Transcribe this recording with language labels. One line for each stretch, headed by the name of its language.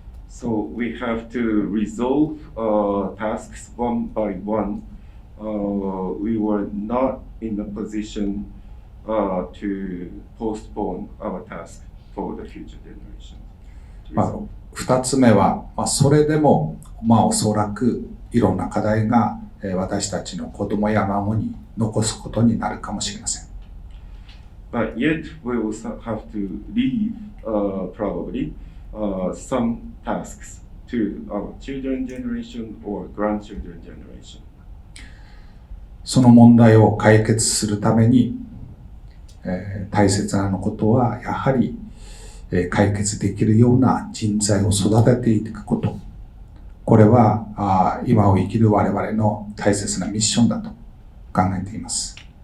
English: So we have to resolve tasks one by one. We were not in a position to postpone our task for the future generation.
Japanese: 二つ目は、それでも、おそらくいろんな課題が私たちの子供や孫に残すことになるかもしれません。
English: But yet we will have to leave probably some tasks to our children generation or grandchildren generation.
Japanese: その問題を解決するために、大切なことはやはり、解決できるような人材を育てていくこと。これは今を生きる我々の大切なミッションだと考えています。